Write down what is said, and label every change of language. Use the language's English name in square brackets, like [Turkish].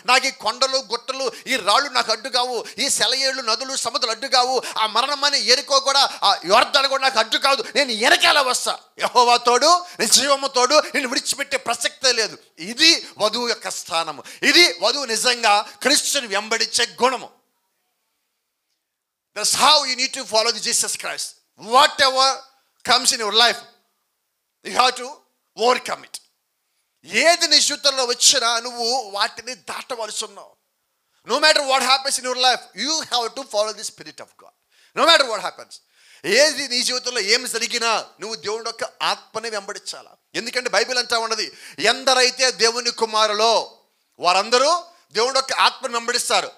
[Telugu] నాకు ఈ కొండలు గుట్టలు ఈ రాళ్ళు నాకు అడ్డు కావు, ఈ సెలయేళ్ళు నదులు సముద్రాలు అడ్డు కావు, ఆ మరణమని ఎరుకో కూడా ఆ యోర్దాను కూడా నాకు అడ్డు కాదు, నేను వెనకాల వస్తా. యెహోవా తోడు, నేను జీవము తోడు, నేను విడిచిపెట్టే ప్రసక్తే లేదు. ఇది వధువు యొక్క స్థానము. ఇది వధువు నిజంగా క్రీస్తుని వెంబడించే గుణము. [English] That's how you need to follow the Jesus Christ. Whatever comes in your life, you have to overcome it. [Telugu] ఏది నీ జీవితంలో వచ్చినా నువ్వు వాటిని దాటవలసి ఉన్నావు. [English] No matter what happens in your life, you have to follow the spirit of God. No matter what happens, [Telugu] ఏది నీ జీవితంలో ఏమి జరిగినా నువ్వు దేవుని యొక్క ఆత్మని వెంబడించాలా. ఎందుకంటే బైబిల్ అంటా ఉన్నది, ఎందరైతే దేవుని కుమారులో వారందరూ దేవుని యొక్క ఆత్మను వెంబడిస్తారు.